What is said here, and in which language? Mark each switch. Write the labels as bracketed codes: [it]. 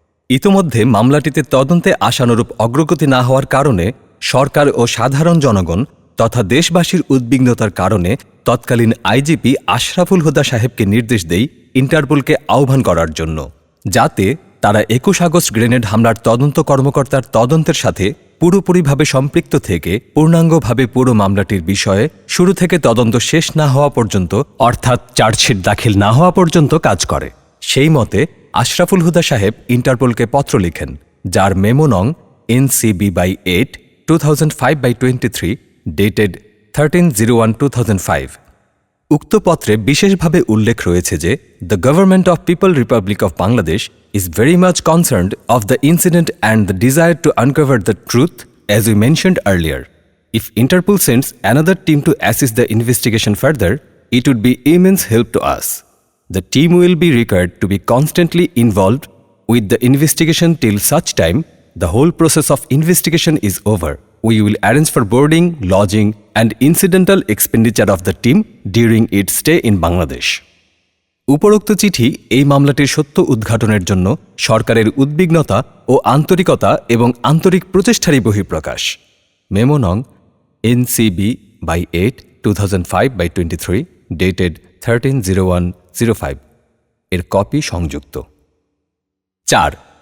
[bn] ইতোমধ্যে মামলাটিতে তদন্তে আশানুরূপ অগ্রগতি না হওয়ার কারণে সরকার ও সাধারণ জনগণ তথা দেশবাসীর উদ্বিগ্নতার কারণে তৎকালীন আইজিপি আশরাফুল হুদা সাহেবকে নির্দেশ দেই ইন্টারপোলকে আহ্বান করার জন্য, যাতে তারা 21 আগস্ট গ্রেনেড হামলার তদন্ত কর্মকর্তার তদন্তের সাথে পুরোপুরিভাবে সম্পৃক্ত থেকে পূর্ণাঙ্গভাবে পুরো মামলাটির বিষয়ে শুরু থেকে তদন্ত শেষ না হওয়া পর্যন্ত অর্থাৎ চার্জশিট দাখিল না হওয়া পর্যন্ত কাজ করে। সেই মতে আশরাফুল হুদা সাহেব ইন্টারপোলকে পত্র লিখেন, যার মেমো নং NCB/8 2005/23 ডেটেড 13/01/2005। উক্ত পত্রে বিশেষভাবে উল্লেখ রয়েছে যে [en] The government of people republic of Bangladesh is very much concerned of the incident and the desire to uncover the truth as we mentioned earlier. If Interpol sends another team to assist the investigation further, it would be immense help to us. The team will be required to be constantly involved with the investigation till such time the whole process of investigation is over. We will arrange for boarding, lodging and incidental expenditure of the team during its stay in Bangladesh. [bn] উপরোক্ত চিঠি এই মামলাটির সত্য উদ্ঘাটনের জন্য সরকারের উদ্বিগ্নতা ও আন্তরিকতা এবং আন্তরিক প্রচেষ্টারই বহিঃপ্রকাশ। মেমো নং NCB/8 2005/23 ডেটেড 13/01/05 এর কপি সংযুক্ত। 4.